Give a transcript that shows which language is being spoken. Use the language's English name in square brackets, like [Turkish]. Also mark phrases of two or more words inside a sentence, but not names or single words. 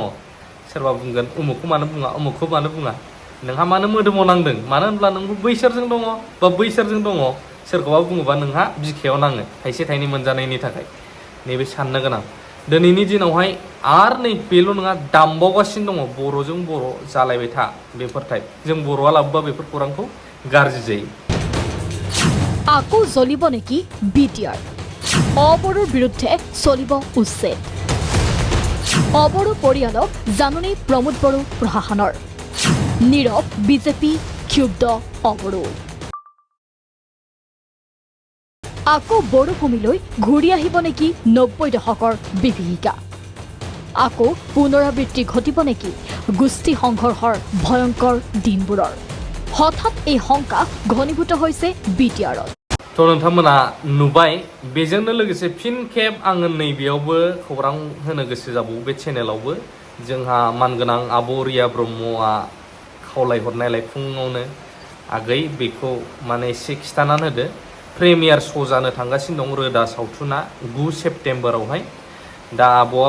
[Bodo] सोरबा बुंगोन उमुखखौ मानो बुङा उमुखखौ मानो बुङा नोंहा मानो मोदोमाव नांदों मानो होनब्ला नोंबो बैसोरजों दङ बा बैसोरजों दङ सोरखौबा बुङोबा नोंहा बिखायाव नाङो थाइसे थाइनै मोनजानायनि थाखाय नैबे साननो गोनां दिनैनि दिनावहाय आरो नै बेल' नङा दामबावगासिनो दङ बर'जों बर' जालायबाय था बेफोर टाइप जों बर'आ लाबोबा बेफोर खौरांखौ गाज्रि जायो [Assamese] আকৌ জ্বলিব নেকি বিটিআৰ অবড়োৰ বিৰুদ্ধে চলিব উচ্ছেদ অবড়ো পৰিয়ালক জাননী প্ৰমোদ বড়ো প্ৰশাসনৰ নীৰৱ বিজেপি ক্ষুব্ধ অবড়ো আকৌ বড়ো ভূমিলৈ ঘূৰি আহিব নেকি 90 দশকৰ বিভীষিকা আকৌ পুনৰাবৃত্তি ঘটিব নেকি গোষ্ঠী সংঘৰ্ষৰ ভয়ংকৰ দিনবোৰৰ হঠাৎ এই শংকা ঘনীভূত হৈছে বিটিআৰত [Bodo] थ' नोंथांमोना नुबाय बेजोंनो लोगोसे फिन खेब आङो नैबेयावबो खौरां होनो गोसो जाबावो बे चेनेलावबो जोंहा मानगोनां आब' रिया ब्रह्मआ खावलायहरनायलाय फुङावनो आगै बेखौ माने एसे खिथानानै होदो [English] premiere show' [Bodo] जानो थांगासिनो दं रोदा सावथुना 9 सेप्तेम्बरावहाय दा आब'आ